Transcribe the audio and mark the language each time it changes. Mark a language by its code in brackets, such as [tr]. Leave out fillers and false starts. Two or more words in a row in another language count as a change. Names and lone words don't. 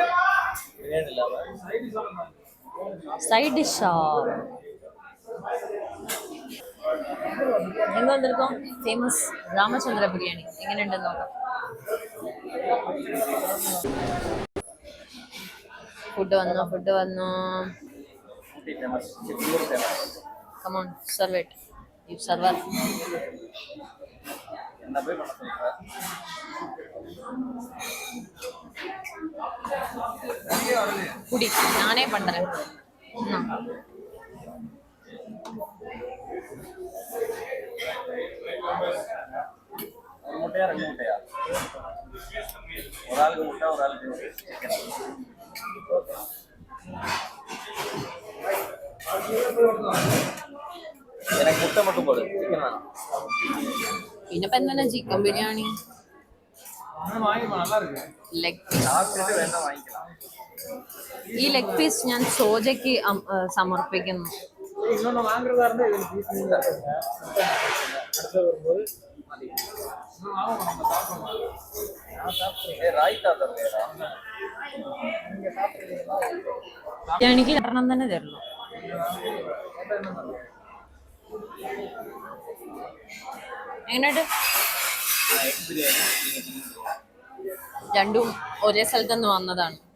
[ta] பிரியாணி இல்லாம [en] side dish [ml] എங்க വന്നിരിക്കോം? ഫേമസ് രാമചന്ദ്ര ബിരിയാണി എങ്ങനെയുണ്ടെന്ന് നോക്കാം. ഫുഡ് വന്നു. [ta] ஃபேமஸ், சித்தூர் ஃபேமஸ். [en] Come on serve it. You serve. [ta] என்ன போய் பண்ண சொல்ற? [ml] കുടി ഞാനേ പണ്ടേ. [ta] ஒரு முட்டையா 2 முட்டையா? ஒரு ஆளுக்கு முட்டை, ஒரு ஆளுக்கு சிக்கன். எனக்கு முட்டை மட்டும் போடு, சிக்கன் வேணாம். [ml] പിന്നെ എന്താണ് ചിക്കൻ ബിരിയാണി? [ta] நல்லா இருக்கு. [en] leg piece. [ta] சாப்பிட்டுட்டு வேணா வாங்கிக்கலாம். [ml] ഈ [en] leg piece [ml] ഞാൻ സോജയ്ക്ക് സമർപ്പിക്കുന്നു. [ta] இன்னொன்னு வாங்குறதா இருந்தா இதுல பீஸ் அடுத்து வரும்போது ராய்த்தா தரலையா? [ml] ബിരിയാണിക്ക് 2 തന്നെ തരുള്ളൂ. എങ്ങനെയുണ്ട്? രണ്ടും ഒരേ സ്ഥലത്ത് നിന്ന് വന്നതാണ്.